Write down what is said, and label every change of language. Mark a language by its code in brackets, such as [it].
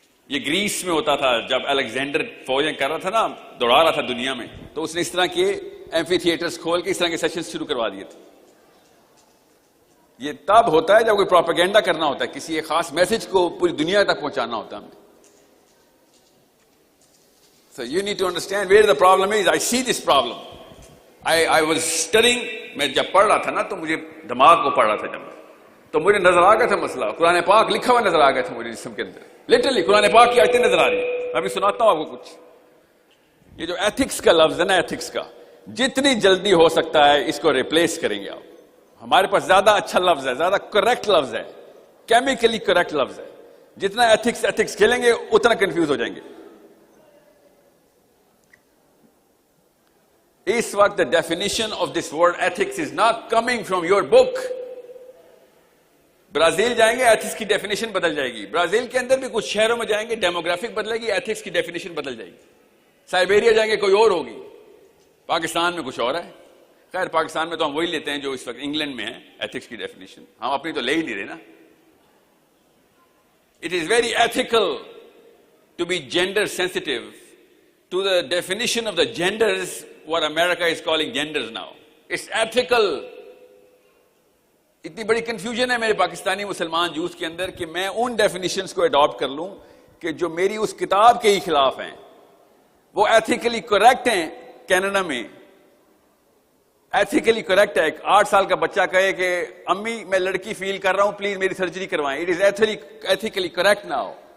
[ur] یہ گریس میں ہوتا تھا جب الیگزینڈر فوجیں کر رہا تھا نا, دوڑا رہا تھا دنیا میں, تو اس نے اس طرح کے ایمفی تھیٹرز کھول کے اس طرح کے سیشنز شروع کروا دیے تھے. یہ تب ہوتا ہے جب کوئی پروپیگنڈا کرنا ہوتا ہے, کسی ایک خاص میسج کو پوری دنیا تک پہنچانا ہوتا ہے ہمیں. [en] So you need to understand where the problem is. I see this problem. I was studying, [ur] میں جب پڑھ رہا تھا نا تو مجھے دماغ کو پڑھ رہا تھا جب, تو مجھے نظر آ گیا تھا مسئلہ. قرآن پاک لکھا ہوا نظر آ گیا تھا مجھے جسم کے اندر, لٹرلی قرآن پاک کی آیتیں نظر آ رہی ہیں. میں ابھی سناتا ہوں آپ کو کچھ. یہ جو ایتھکس کا لفظ ہے نا, ایتھکس کا جتنی جلدی ہو سکتا ہے اس کو ریپلیس کریں گے آپ. ہمارے پاس زیادہ اچھا لفظ ہے, زیادہ کریکٹ لفظ ہے, کیمیکلی کریکٹ لفظ ہے. جتنا ایتھکس کھیلیں گے اتنا کنفیوز ہو جائیں گے. اس وقت [en] the definition of this word ethics is not coming from your book. [ur] Brazil جائیں گے, ایتھکس کی ڈیفینیشن بدل جائے گی. برازیل کے اندر بھی کچھ شہروں میں جائیں گے, ڈیموگرافک بدلے گی, ایتھکس کی ڈیفینیشن بدل جائے گی. سائبیریا جائیں گے کوئی اور ہوگی, پاکستان میں کچھ اور ہے. خیر پاکستان میں تو ہم وہی لیتے ہیں جو اس وقت انگلینڈ میں ہے, ایتھکس کی ڈیفینیشن. ہم اپنی تو لے ہی نہیں رہے نا. [en] It is very ethical to be gender sensitive to the definition of the genders, what America is calling genders now. It's ethical. [ur] اتنی بڑی کنفیوژن ہے میرے پاکستانی مسلمان یوتھ کے اندر کہ میں ان ڈیفینیشنز کو اڈاپٹ کر لوں کہ جو میری اس کتاب کے ہی خلاف ہیں. وہ ایتھیکلی کریکٹ ہیں. کینیڈا میں ایتھیکلی کریکٹ ہے. ایک 8 سال کا بچہ کہے کہ امی میں لڑکی فیل کر رہا ہوں, پلیز میری سرجری کروائیں. [en] It is ethically correct now.